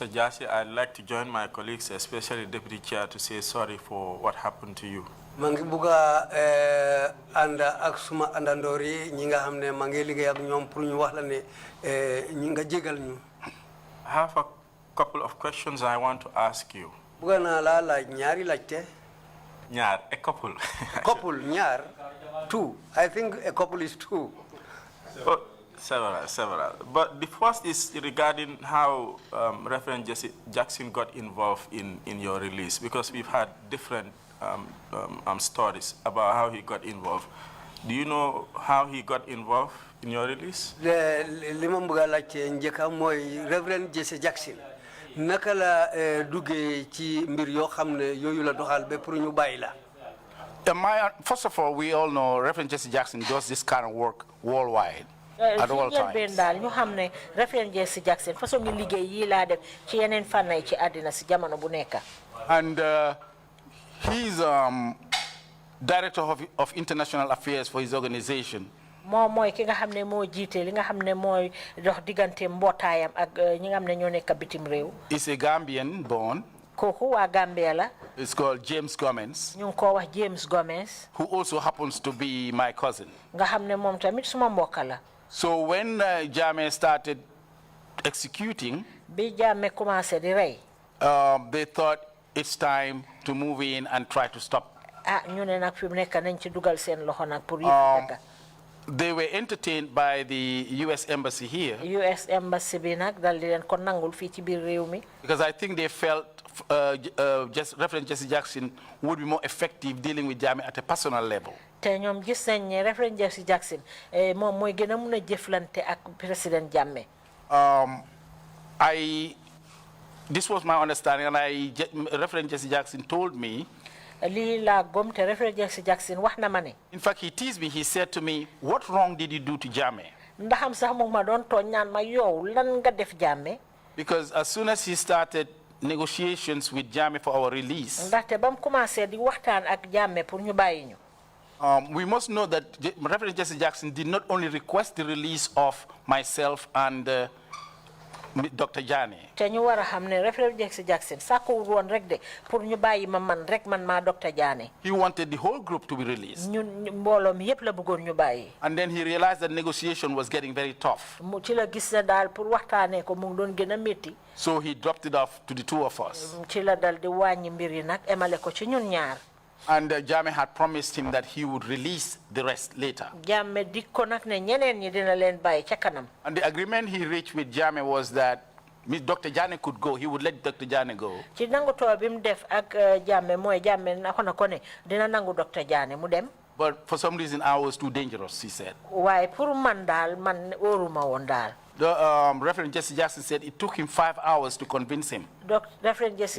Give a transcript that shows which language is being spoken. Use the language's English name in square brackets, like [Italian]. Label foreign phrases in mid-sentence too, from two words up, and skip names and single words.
[English] Jasseh, I'd like to join my colleagues, especially Deputy Chair, to say sorry for what happened to you. [Wolof] Mangi buga anda ak suma andandori ñi nga xamne mangi liggéey ak ñoom pour ñu wax la ne ñi nga jégal ñu. [English] I have a couple of questions I want to ask you. [Wolof] Buga na la laaj ñaari laajte. Ñaar, [English] a couple. Couple, ñaar, two. I think a couple is two. Oh, several. But the first is regarding how Reverend Jesse Jackson got involved in your release, because we've had different stories about how he got involved. Do you know how he got involved in your release? [Wolof] Li ma bëgg a laajte njëkk mooy Reverend Jesse Jackson naka la duggee ci mbir yoo xam ne yooyu la doxal ba pour ñu bàyyi la. [English] First of all, we all know Reverend Jesse Jackson does this kind of work worldwide. At all times. [Wolof] ñu xam ne Reverend Jesse Jackson façon ngi liggéey yi laa def ci yeneen fànn yi ci àddina si jamono bu nekk. [English] And he's director of international affairs for his organization. [Wolof] moom mooy ki nga xam ne moo jiite li nga xam ne mooy dox diggante mbootaayam ak ñi nga xam ne ñoo nekk bitim réew. [English] He's a Gambian born. [Wolof] kooku waa Gambia la. [English] It's called James Gomez. [Wolof] ñu ngi koo wax James Gomez. [English] Who also happens to be my cousin. [Wolof] nga xam ne moom tamit suma mbokk la. [English] So when Jammeh started executing, [Wolof] bi Jammeh commencé di rey. [English] They thought it's time to move in and try to stop. [Wolof] ñu ne nag fi mu nekk nañ ci dugal seen loxo nag pour [English] They were entertained by the U.S. Embassy here. U.S. [Wolof] Embassy bi nag dal di leen ko nangul fii ci biir réew mi. [English] Because I think they felt Reverend Jesse Jackson would be more effective dealing with Jammeh at a personal level. [Wolof] te ñoom gis nañ ne Reverend Jesse Jackson moom mooy gën a mun a jëflante ak président Jammeh. [English] This was my understanding, and Reverend Jesse Jackson told me. [Wolof] lii laa gom te Reverend Jesse Jackson wax na ma ne. [English] In fact, he teased me. He said to me, "What wrong did you do to Jammeh?" [Wolof] ndaxam sax moom ma doon tooñ naan ma yow lan nga def Jammeh. [English] Because as soon as he started negotiations with Jammeh for our release. [Wolof] ndaxte ba mu commencé di waxtaan ak Jammeh pour ñu bàyyi ñu. [English] We must know that Reverend Jesse Jackson did not only request the release of myself and Dr. Jammeh. [Wolof] te ñu war a xam ne Reverend Jesse Jackson sàkkuwul woon rek de pour ñu bàyyi ma man rek man maa Dr. Jammeh. [English] He wanted the whole group to be released. [Wolof] ñun mbooloo mi yëpp la bëggoon ñu bàyyi. [English] And then he realized that negotiation was getting very tough. [Wolof] mu ci la gis ne daal pour waxtaanee ko mu ngi doon gën a métti. [English] So he dropped it off to the two of us. [Wolof] ci la dal di wàññi mbir yi nag emale ko ci ñun ñaar. [English] And Jammeh had promised him that he would release the rest later. [Wolof] Jammeh dikko nak ne ñeneen ñi dina leen bàyyi ca kanam. [English] And the agreement he reached with Jammeh was that Dr. Jammeh could go. He would let Dr. Jammeh go. [Wolof] Ci nangu to bim def ak Jammeh mooy Jammeh na ko ne dina nangu Dr. Jammeh mu dem. [English] But for some reason, I was too dangerous, he said. [Wolof] Waaye pour man daal man wóoruma woon daal. [English] The Reverend Jesse Jackson said it took him 5 hours to convince him. Reverend Jesse